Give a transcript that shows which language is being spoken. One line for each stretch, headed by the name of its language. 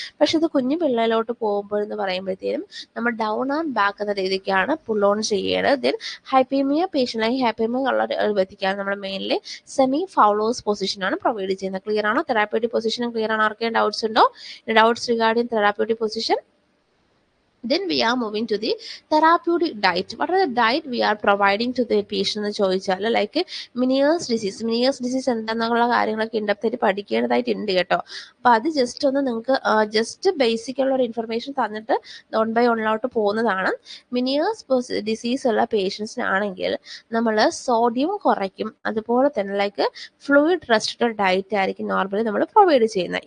Malayalam: പക്ഷെ ഇത് കുഞ്ഞു പിള്ളേരോട്ട് പോകുമ്പോഴെന്ന് പറയുമ്പോഴത്തേനും നമ്മൾ ഡൗൺ ആൻഡ് ബാക്ക് എന്ന രീതിക്കാണ് പുൾ ഓൺ ചെയ്യേണ്ടത്. ദെൻ ഹൈപ്പീമിയ പേഷ്യൻ്റ് അല്ലെങ്കിൽ ഹൈപ്പീമിയ ഉള്ള ഒരു വ്യക്തിക്കാണ് നമ്മൾ മെയിൻലി സെമി ഫൗളോസ് പൊസിഷനാണ് പ്രൊവൈഡ് ചെയ്യുന്നത്. ക്ലിയർ ആണോ? തെറാപ്യൂട്ടിക് പൊസിഷൻ ക്ലിയർ ആണ്? ആർക്കെങ്കിലും ഡൗട്ട്സ് ഉണ്ടോ?
English: Doubts regarding therapeutic position? Then we are moving to the therapeutic diet. What are the diet we are providing to the patient
Malayalam: എന്ന് ചോദിച്ചാൽ ലൈക്ക് മിനിയേഴ്സ് ഡിസീസ് എന്താണെന്നുള്ള കാര്യങ്ങളൊക്കെ ഇൻഡെപ്തായിട്ട് പഠിക്കേണ്ടതായിട്ടുണ്ട് കേട്ടോ. അപ്പോൾ അത് ജസ്റ്റ് ഒന്ന് നിങ്ങൾക്ക് ജസ്റ്റ് ബേസിക് ഉള്ള ഒരു ഇൻഫർമേഷൻ തന്നിട്ട് 1 by 1 പോകുന്നതാണ്. മിനിയേഴ്സ് ഡിസീസ് ഉള്ള പേഷ്യൻസിനാണെങ്കിൽ നമ്മൾ സോഡിയം കുറയ്ക്കും, അതുപോലെ തന്നെ ലൈക്ക് ഫ്ലൂയിഡ് റെസ്ട്രിക്റ്റഡ് ഡയറ്റ് ആയിരിക്കും നോർമലി നമ്മൾ പ്രൊവൈഡ് ചെയ്യുന്നത്.